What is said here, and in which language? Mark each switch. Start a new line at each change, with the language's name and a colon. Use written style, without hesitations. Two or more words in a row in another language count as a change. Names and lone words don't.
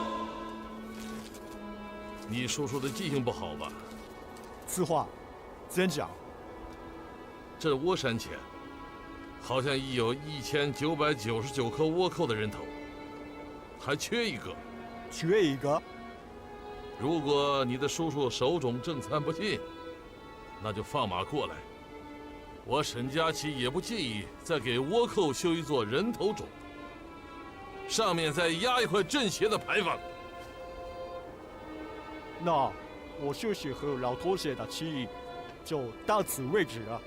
Chinese: 你叔叔的記性不好吧？此話真講。這窩山前好像已有1999顆倭寇的人頭，還缺一個。缺一個？如果你的叔叔手冢正三不信，那就放馬過來。我沈佳琪也不介意再給倭寇修一座人頭冢，上面再壓一塊鎮邪的牌坊。那我休息和老同學的情誼就到此為止了。